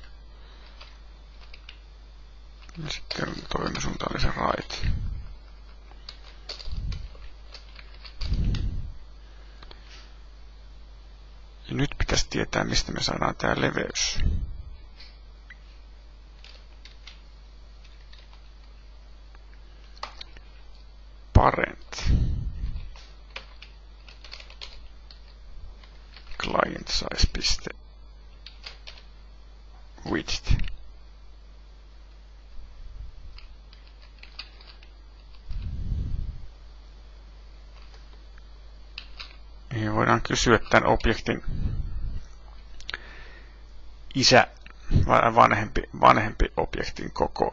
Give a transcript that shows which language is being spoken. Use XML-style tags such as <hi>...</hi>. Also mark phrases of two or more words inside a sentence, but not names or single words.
<fi>Ja sitten toinen suunta oli se right. Ja nyt pitäisi tietää, mistä me saadaan tää leveys. Parent. size.width. Ja voidaan kysyä tämän objektin isä vai vanhempi objektin koko.</fi>